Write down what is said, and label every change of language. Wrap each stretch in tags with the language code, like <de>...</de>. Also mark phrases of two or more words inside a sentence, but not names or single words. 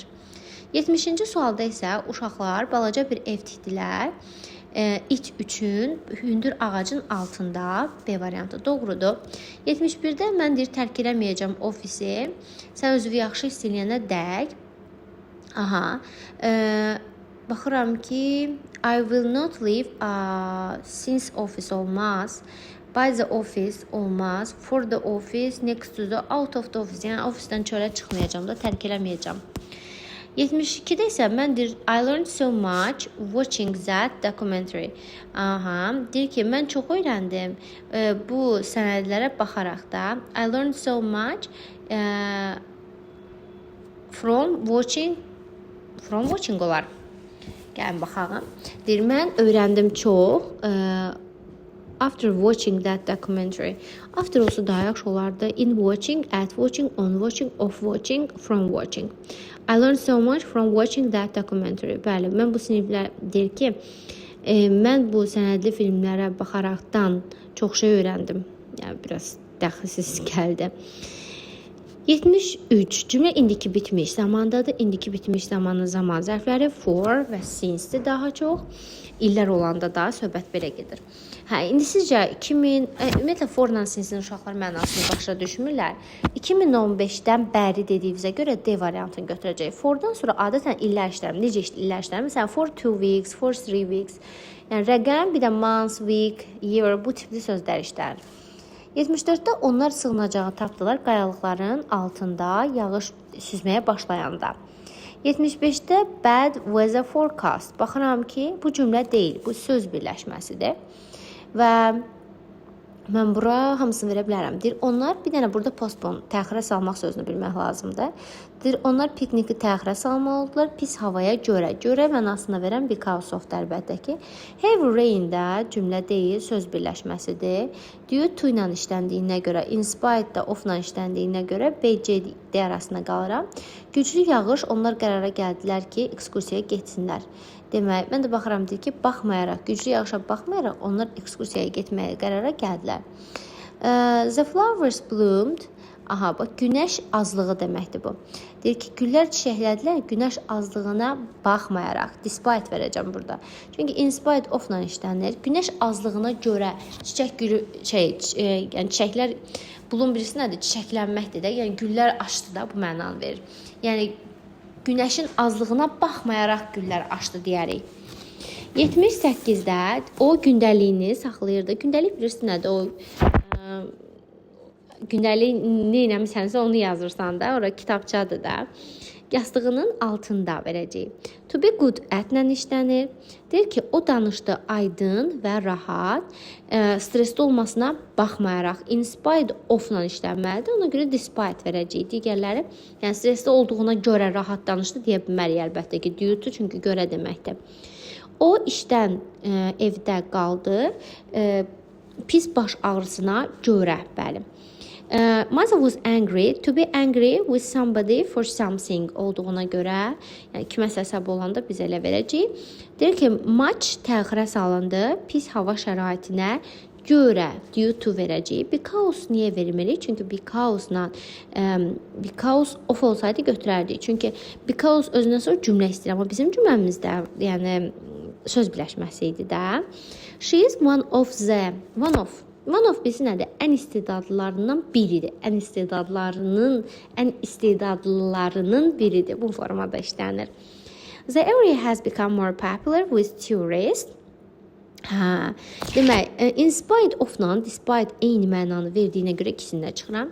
<az>70-ci sualda isə uşaqlar balaca bir ev tikdilər. İt üçün hündür ağacın altında. B variantı doğrudur. 71-də mən deyir tərk eləməyəcəm ofisi. Sən özünü yaxşı hiss eləyənə dək. Baxıram ki,</az> <en>I will not leave since office olmaz. By the office olmaz. For the office, next to the, out of the office.</en> <az>Yəni ofisdən çölə çıxmayacam da, tərk eləməyəcəm. 72-də isə mən deyir,</az> <en>I learned so much watching that documentary.</en> <az>Deyir ki, mən çox öyrəndim bu sənədlərə baxaraq da.</az> <en>I learned so much from watching olar.</en> <az>Gəlin baxalım. Deyir, mən öyrəndim çox</az> <en>after watching that documentary.</en> <az>After olsa daha yaxşı olardı.</az> <en>In watching, at watching, on watching, off watching, from watching. I learned so much from watching that documentary.</en> <az>Bəli, mən bu siniflər deyir ki, mən bu sənədli filmlərə baxaraqdan çox şey öyrəndim. Yəni biraz dəxilsiz gəldi. 73. Cümlə indiki bitmiş zamandadır. İndiki bitmiş zamanın zaman zərfləri for və since-dir daha çox. İllər olanda da söhbət belə gedir. İndi sizcə ümumiyyətlə for-la since-in uşaqlar mənasını başa düşmürlər. 2015-dən bəri dediyimizə görə D variantını götürəcək. For-dan sonra adətən illər işlərim. Necə illər işlərim? Məsələn,</az> <en>for 2 weeks, for 3 weeks.</en> <az>Yəni rəqəm, bir də</az> <en>month, week, year</en> <az>bu tipli sözlər işlərir. 74-də onlar sığınacağı tapdılar qayalıqların altında yağış süzməyə başlayanda.</az> <en>75-də bad weather forecast.</en> <az>Baxıram ki, bu cümlə deyil, bu söz birləşməsidir. Və mən bura hamısını verə bilərəm. Deyir, onlar bir dənə burada postpone, təxirə salmaq sözünü bilmək lazımdır. Deyir, onlar pikniki təxirə salmalıdırlar pis havaya görə. Görə mənasını verən</az> <en>because of</en> <az>əlbəttə ki.</az> <en>Heavy rain-də</en> <az>cümlə deyil, söz birləşməsidir.</az> <en>Due to</en> <az>ilə işləndiyinə görə,</az> <en>in spite</en> <az>da of-la işləndiyinə görə B-C-D arasında qalıram. Güclü yağış, onlar qərara gəldilər ki, ekskursiyaya getsinlər. Demək, mən də baxıram deyir ki, baxmayaraq, güclü yağışa baxmayaraq onlar ekskursiyaya getməyə qərara gəldilər.</az> <en>The flowers bloomed.</en> <az>Bax, günəş azlığı deməkdir bu. Deyir ki, güllər çiçəklədilər, günəş azlığına baxmayaraq. Despite verəcəm burada. Çünki</az> <en>in spite of-la</en> <az>işlənir. Günəş azlığına görə yəni çiçəklər, bulun birisi nədir? Çiçəklənməkdir də, yəni güllər açdı da bu mənanı verir. Yəni günəşin azlığına baxmayaraq güllər açdı deyərik. 78-də o gündəliyini saxlayırdı. Gündəlik bilirsiniz nədir? O gündəlik nə eləmisənsə onu yazırsan da, ora kitabçadır da. yastığının altında verəcəyik.</az> <en>To be good at-lə</en> <az>işlənir. Deyir ki, o danışdı aydın və rahat, stresli olmasına baxmayaraq</az> <en>in spite of-la</en> <az>işlənməlidir. Ona görə despite verəcəyik. Digərləri, yəni stresli olduğuna görə rahat danışdı deyə bilmərik əlbəttə ki,</az> <en>due to,</en> <az>çünki görə deməkdir. O işdən evdə qaldı, pis baş ağrısına görə, bəli.</az> <en>Mother was angry. To be angry with somebody for something</en> <az>olduğuna görə, yəni kiməsə əsəb olanda biz elə verəcəyik. Deyir ki, much təxirə salındı pis hava şəraitinə görə</az> <en>due to</en> <az>verəcəyik. Because niyə vermirik? Çünki because-la</az> <en>because of</en> <az>olsaydı götürərdik. Çünki because özündən sonra cümlə istəyir, amma bizim cümləmizdə yəni söz birləşməsi idi də.</az> <en>She is one of</en> <az>birisi nədir? Ən istedadlılarından biridir. Ən istedadlılarının biridir. Bu formada işlənir.</az> <en>The area has become more popular with tourists.</en> <az>Demək,</az> <en>in spite of-la</en> <az>despite eyni mənanı verdiyinə görə ikisini də çıxıram.</az>